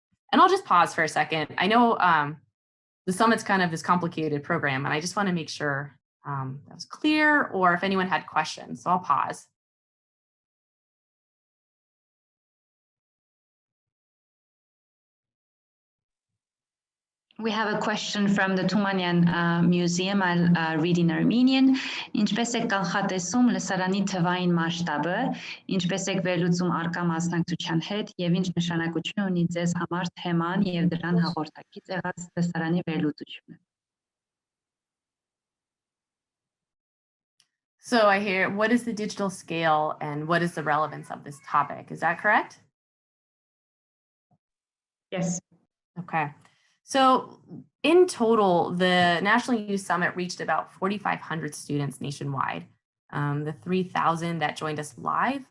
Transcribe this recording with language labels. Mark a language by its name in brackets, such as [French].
[English] And I'll just pause for a second. I know the summit's kind of this complicated program, and I just want to make sure that was clear, or if anyone had questions. So I'll pause. We have a question from the Tumanian Museum. I'll read in Armenian. [Armenian] Ինչպես եք կանխատեսում լսարանի թվային մասշտաբը, ինչպես եք վերլուծում արկա մասնակցության հետ եւ ինչ նշանակություն ունի ձեզ համար թեման եւ դրան հաղորդակից եղած լսարանի վերլուծությունը? [English] So I hear, what is the digital scale and what is the relevance of this topic? Is that correct? Yes. Okay. So in total, the National Youth Summit reached about 4,500 students nationwide, the 3,000 that joined us live.